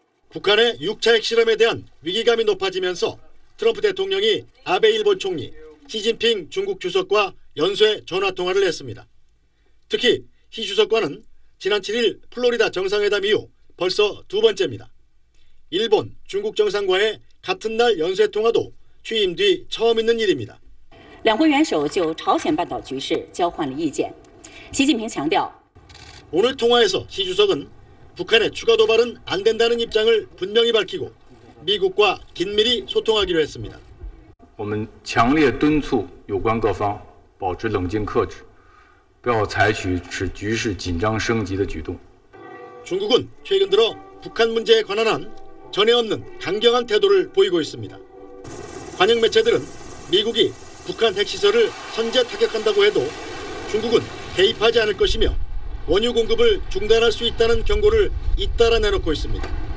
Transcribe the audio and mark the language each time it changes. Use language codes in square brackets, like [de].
[ko] 북한의 6차 핵실험에 대한 위기감이 높아지면서 트럼프 대통령이 아베 일본 총리, 시진핑 중국 주석과 연쇄 전화통화를 했습니다. 특히 시 주석과는 지난 7일 플로리다 정상회담 이후 벌써 두 번째입니다. 일본, 중국 정상과의 같은 날 연쇄통화도 취임 뒤 처음 있는 일입니다. [zh] 两国元首就朝鲜半岛局势交换了意见。习近平强调 [ko] 오늘 통화에서 시 주석은 북한의 추가 도발은 안 된다는 입장을 분명히 밝히고 미국과 긴밀히 소통하기로 했습니다. [zh] 我们强烈敦促有关各方保持冷静克制，不要采取使局势紧张升级的举动。 [ko] 중국은 최근 들어 북한 문제에 관한 한 전에 없는 강경한 태도를 보이고 있습니다. 관영 매체들은 미국이 북한 핵시설을 선제 타격한다고 해도 중국은 개입하지 않을 것이며 원유 공급을 중단할 수 있다는 경고를 잇따라 내놓고 있습니다.